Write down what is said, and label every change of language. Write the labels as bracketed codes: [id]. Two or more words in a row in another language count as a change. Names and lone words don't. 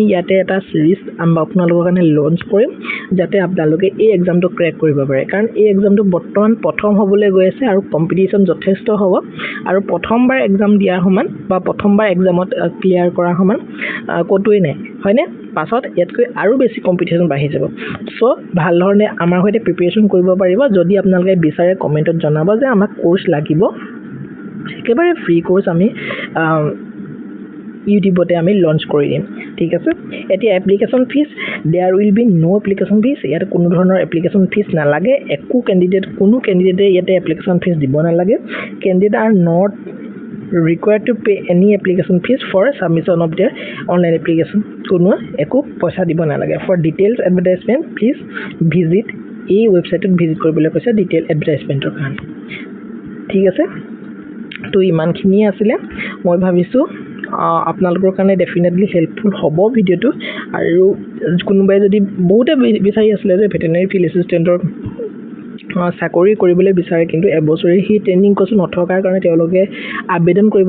[as] ইয়াতে এটা সিৰিজ আপোনালোকৰ কাৰণে লঞ্চ কৰিম যাতে আপোনালোকে এই এক্সামটো ক্ৰেক কৰিব পাৰে কাৰণ এই এক্সামটো বৰ্তমান প্ৰথম হ'বলৈ গৈ আছে আৰু কম্পিটিশন যথেষ্ট হ'ব আৰু প্ৰথমবাৰ এক্সাম দিয়াৰ সমান বা প্ৰথমবাৰ এক্সামত ক্লিয়াৰ কৰাৰ সমান কতোই নাই হয়নে পাছত ইয়াতকৈ আৰু বেছি কম্পিটিশন বাঢ়ি যাব সো ভাল ধৰণে আমাৰ হৈতে প্ৰিপাৰেচন কৰিব পাৰিব যদি আপোনালোকে বিচাৰে কমেন্টত জনাব যে আমাক কোৰ্স লাগিব একেবাৰে [en] free course [as] আমি ইউটিউবতে আমি লঞ্চ কৰি দিম ঠিক আছে এতিয়া [en] application fees there will be no application fees [as] ইয়াত কোনো ধৰণৰ [en] application fees [as] নালাগে কোনো ক্যান্ডিডেটে ইয়াতে [en] application fees [as] দিব নালাগে [en] candidates are not required to pay any application fees for submission of their online application [as] কোনো একো পইচা দিব নালাগে [en] for details advertisement please visit [as] এই ওয়েবসাইটত ভিজিট কৰিবলৈ কৈছে [en] detail advertisement [as] কাৰণে ঠিক আছে তো ইমানখিনি আছিল মই ভাবিছো আপোনালোকৰ কাৰণে [en] definitely helpful [as] হ'ব ভিডিওটো আৰু কোনোবাই যদি বহুতে বিচাৰি আছিল যে [en] veterinary field assistant [as] চাকৰি কৰিবলৈ বিচাৰে কিন্তু এবছৰি হি [en] training course [as] নথকাৰ কাৰণে তেওঁলোকে আবেদন কৰিব